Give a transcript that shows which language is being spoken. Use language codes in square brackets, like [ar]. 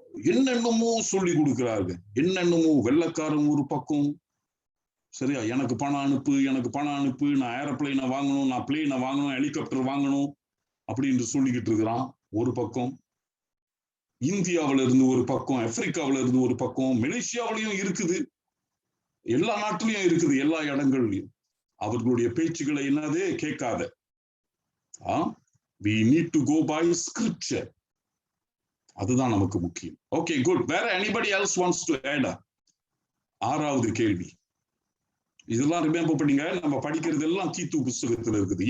[ta] என்னென்னமோ சொல்லி கொடுக்கிறார்கள். என்னென்னமோ வெள்ளக்காரன் ஒரு பக்கம், சரியா, எனக்கு பணம் அனுப்பு, நான் ஏரோப்ளைனை வாங்கணும், நான் பிளேனை வாங்கணும், ஹெலிகாப்டர் வாங்கணும் அப்படின்னு சொல்லிக்கிட்டு இருக்கிறான். ஒரு பக்கம் இந்தியாவில இருந்து ஒரு பக்கம், ஆப்பிரிக்காவில இருந்து ஒரு பக்கம், மலேசியாவிலையும் இருக்குது, எல்லா நாட்டிலையும் இருக்குது, எல்லா இடங்கள்லயும். அவர்களுடைய பேச்சுக்களை கேட்காத. [en] we need to go by scripture. [ta] அதுதான் நமக்கு முக்கியம். [en] Okay, good. வேற anybody else wants to add? [ta] 6வது கேள்வி. இதெல்லாம் ரிமெம்பர் பண்ணீங்க. நம்ம படிக்கிறது எல்லாம் தீத்து புத்தகத்துல இருக்குது.